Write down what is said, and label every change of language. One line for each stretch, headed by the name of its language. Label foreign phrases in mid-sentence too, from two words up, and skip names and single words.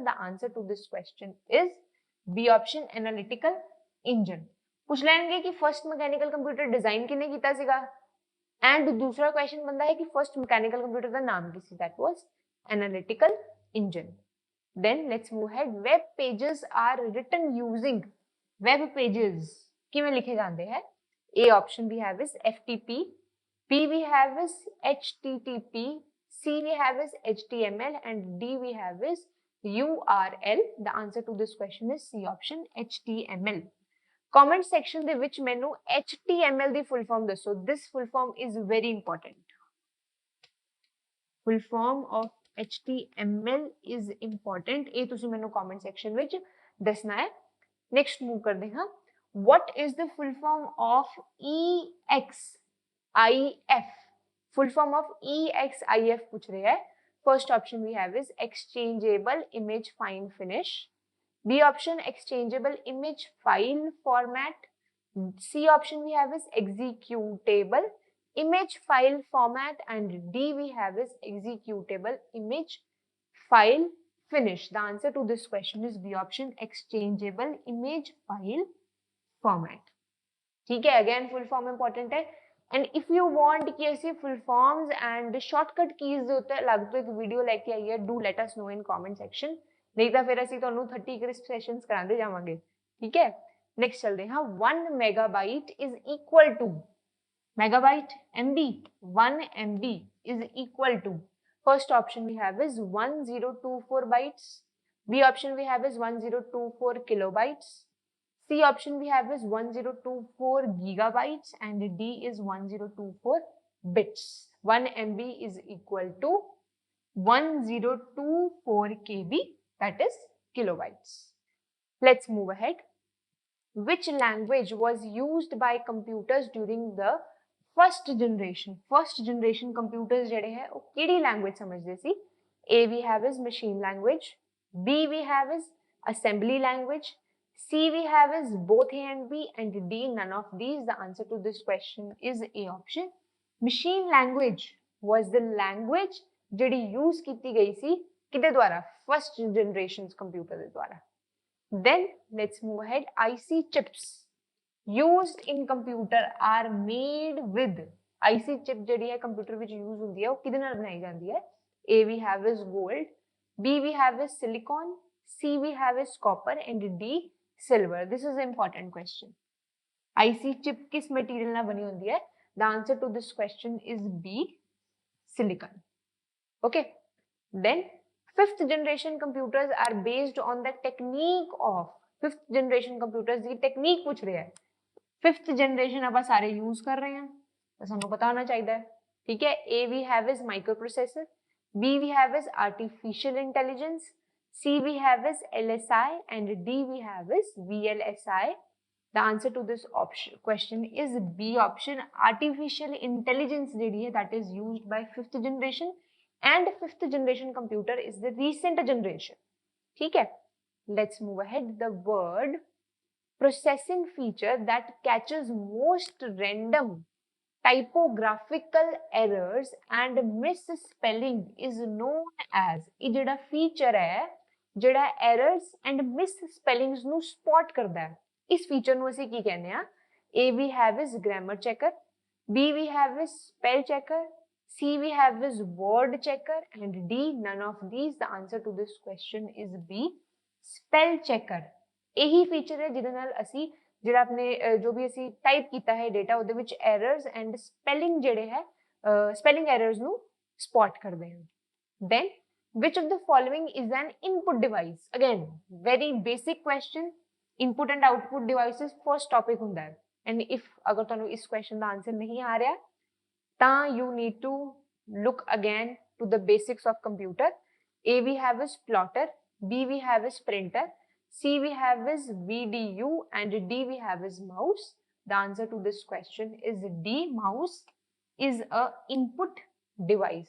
English: The answer to this question is B option, analytical engine.
Hindi: पूछ लेंगे कि
English: first mechanical computer design
Punjabi: ਕਿਨੇ ਕੀਤਾ ਸੀਗਾ,
Hindi: एंड दूसरा क्वेश्चन बनता है कि
English: first mechanical computer
Hindi: का नाम
Punjabi: ਕੀ ਸੀ?
English: That was analytical engine. Then let's move ahead. web pages are written using,
Hindi: वेब पेजेस किवें लिखे जाते हैं?
English: A option we have is FTP, B we have is HTTP, C we have is HTML, and D we have is URL. The answer to this question is C option, HTML. Comment section
Punjabi: ਦੇ ਵਿੱਚ ਮੈਨੂੰ HTML ਦੀ full form ਦੱਸੋ।
English: This full form is very important. Full form of HTML is important.
Punjabi: ਇਹ ਤੁਸੀਂ ਮੈਨੂੰ comment section ਵਿੱਚ ਦੱਸਣਾ ਹੈ।
English: Next move
Punjabi: ਕਰਦੇ ਹਾਂ।
English: What is the full form of EXIF? Full form of EXIF
Hindi: पूछ रहे हैं।
English: First option we have is exchangeable image fine finish, B option exchangeable image file format. C option we have is executable image file format, and D we have is executable image file finish. The answer to this question is B option exchangeable image file format.
Hindi: ठीक है,
English: again full form important
Hindi: है.
English: and if you want
Hindi: कि ऐसे
English: full forms and shortcut keys
Punjabi: ਦੇ ਉੱਤੇ ਅਲੱਗ ਤੋਂ ਇੱਕ ਵੀਡੀਓ ਲੈ ਕੇ ਆਈ ਹੈ,
English: do let us know in comment section.
Punjabi: ਨਹੀਂ ਤਾਂ ਫਿਰ ਅਸੀਂ ਤੁਹਾਨੂੰ 30 ਕ੍ਰਿਸਪ ਸੈਸ਼ਨਸ ਕਰਾਉਂਦੇ ਜਾਵਾਂਗੇ. ਠੀਕ ਹੈ,
Hindi: नेक्स्ट चलते हैं.
English: 1 megabyte is equal to megabyte MB. 1 MB is equal to, first option we have is 1024 bytes. B option we have is 1024 kilobytes. C option we have is 1024 gigabytes, and D is 1024 bits. 1 MB is equal to 1024 KB, that is kilobytes. Let's move ahead. Which language was used by computers during the first generation? First generation computers
Punjabi: ਜਿਹੜੇ ਹੈ ਉਹ ਕਿਹੜੀ language ਸਮਝਦੇ ਸੀ?
English: A we have is machine language. B we have is assembly language. C we have is both A and B, and D none of these. The answer to this question is A option. Machine language was the language
Punjabi: ਜਿਹੜੀ use ਕੀਤੀ ਗਈ ਸੀ ਕਿਹਦੇ ਦੁਆਰਾ?
English: First generations computer
Punjabi: ਦੇ ਦੁਆਰਾ.
English: Then let's move ahead. IC chips used in computer are made with. IC chip
Punjabi: ਜਿਹੜੀ ਹੈ ਕੰਪਿਊਟਰ ਵਿੱਚ use ਹੁੰਦੀ ਹੈ ਉਹ ਕਿਹਦੇ ਨਾਲ ਬਣਾਈ ਜਾਂਦੀ ਹੈ?
English: A we have is gold. B we have is silicon. C we have is copper, and D silver. This is an important question. IC chip
Punjabi: किस material ਨਾਲ ਬਣੀ ਹੁੰਦੀ ਹੈ?
English: The answer to this question is B, silicon. Okay. Then fifth generation computers are based on the technique of. Fifth generation computers
Hindi: की technique पूछ रहे हैं.
English: Fifth generation
Punjabi: ਆਪਾਂ ਸਾਰੇ use ਕਰ ਰਹੇ ਹਾਂ ਤਾਂ ਸਾਨੂੰ ਪਤਾ ਹੋਣਾ ਚਾਹੀਦਾ ਹੈ.
Hindi: ठीक है,
English: A we have is microprocessor. B we have is artificial intelligence. C we have is LSI, and D we have is VLSI. The answer to this option question is B option. Artificial intelligence
Punjabi: ਜਿਹੜੀ ਹੈ
English: that is used by fifth generation. And fifth generation computer is the recent generation.
Hindi: ठीक है,
English: let's move ahead. The word processing feature that catches most random typographical errors and misspelling is known as.
Punjabi: ਇਹ ਜਿਹੜਾ feature ਹੈ ਜਿਹੜਾ
English: errors and misspellings
Punjabi: ਨੂੰ spot ਕਰਦਾ ਹੈ, ਇਸ feature ਨੂੰ ਅਸੀਂ ਕੀ ਕਹਿੰਦੇ ਆ?
English: A we have is grammar checker. B we have is spell checker. C we have is word checker, and D none of these. The answer to this question is B, spell checker.
Punjabi: ਇਹੀ feature ਹੈ ਜਿਹਦੇ ਨਾਲ ਅਸੀਂ ਜਿਹੜਾ ਆਪਣੇ ਜੋ ਵੀ ਅਸੀਂ ਟਾਈਪ ਕੀਤਾ ਹੈ ਡਾਟਾ ਉਹਦੇ ਵਿੱਚ
English: errors and spelling
Punjabi: ਜਿਹੜੇ ਹੈ
English: spelling errors
Punjabi: ਨੂੰ spot ਕਰਦੇ ਹਾਂ.
English: Then which of the following is an input device? Again very basic question. Input and output devices first topic
Punjabi: ਹੁੰਦਾ ਹੈ,
English: and if
Punjabi: ਅਗਰ ਤੁਹਾਨੂੰ ਇਸ question ਦਾ answer ਨਹੀਂ ਆ ਰਿਹਾ ਤਾਂ
English: you need to look again to the basics of computer. A we have is plotter. B we have is printer. C we have is VDU, and D we have is mouse. The answer to this question is D, mouse is a input device.